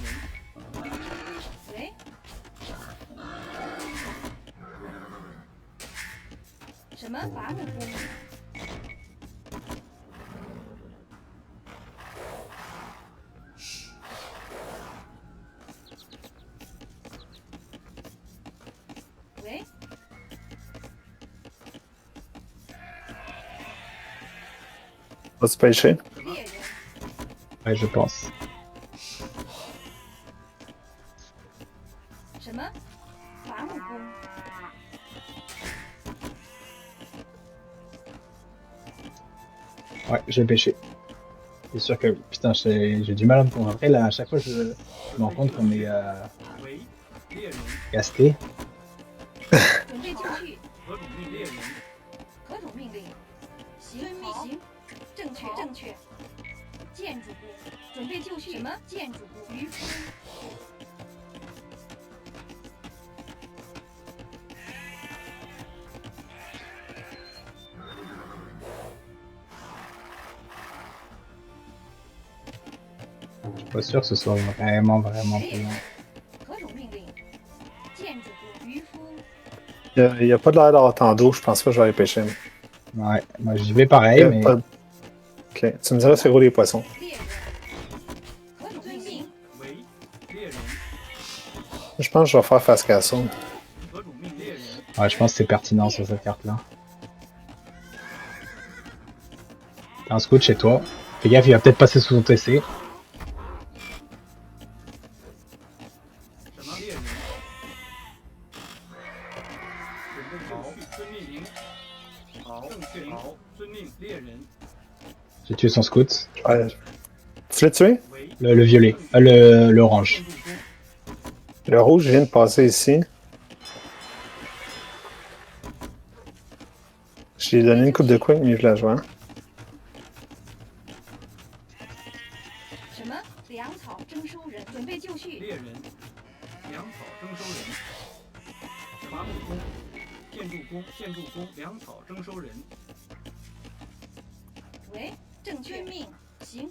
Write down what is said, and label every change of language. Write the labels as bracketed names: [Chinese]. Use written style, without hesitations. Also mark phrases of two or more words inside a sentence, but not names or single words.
[Chinese] 喂？什么？伐木工。喂， [French] Va se pêcher. [Chinese] 猎人， [French] Ouais, je pense. [Chinese] 什么？伐木工， [French] Ouais, j'ai pêché. C'est sûr que, putain, j'ai du mal à me concentrer. Là, à chaque fois, je me rends compte qu'on est [Chinese] 喂，猎人。 [French] casté. [Chinese] 准备就绪。何种命猎人？何种命令？行，行，正确，正确。建筑部，准备就绪。什么？建筑部，渔夫。 [French] Je suis pas sûr que ce soit vraiment payant. [Chinese] 何种命令？建筑部，渔夫。 [French] Il n'y a pas de l'air d'avoir tant d'eau, je pense pas que je vais aller pêcher. Ouais, moi j'y vais pareil, mais Ok, tu me diras c'est gros les poissons. [Chinese] 猎人。何种命令？喂，猎人。 [French] Je pense que je vais faire [English] face castle. [Chinese] 何种命猎人？ [French] Ouais, je pense que c'est pertinent sur cette carte-là. T'as un scout chez toi. Fais gaffe, il va peut-être passer sous son TC. [Chinese] 什么猎人？准备就绪，遵命令。好，正确。好，遵命，猎人。 [French] J'ai tué son scout. Ouais. Tu l'as tué? [Chinese] 为 [French] Le violet. L'orange. [Chinese] 建筑工， [French] Le rouge vient de passer ici. Je lui ai donné une coupe de couille, mais je la joue. Hein. [Chinese] 什么？粮草征收人准备就绪。猎人，粮草征收人。伐木工，建筑工，建筑工，粮草征收人。喂，正确命。行。